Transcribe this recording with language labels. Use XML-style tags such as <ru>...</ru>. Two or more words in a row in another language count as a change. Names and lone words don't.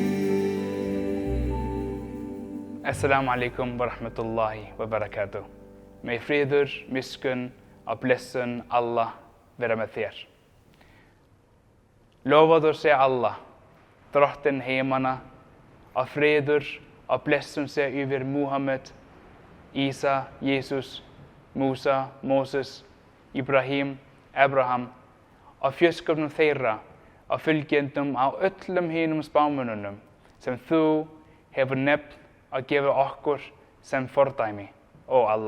<ar>السلام عليكم ورحمة الله وبركاته.</ar> <is>May friður, miskunn og blessun Allah vera með þér. Lofaður sé Allah, drottinn heimanna, og friður og blessun sé yfir Muhammed, Isa, Jesus, Musa, Moses, Ibrahim, Abraham og fjölskyldum þeirra og fylgjendum á öllum hinum spámönnunum sem þú hefur nefnt að gefa okkur sem fordæmi, ó Allah.</is>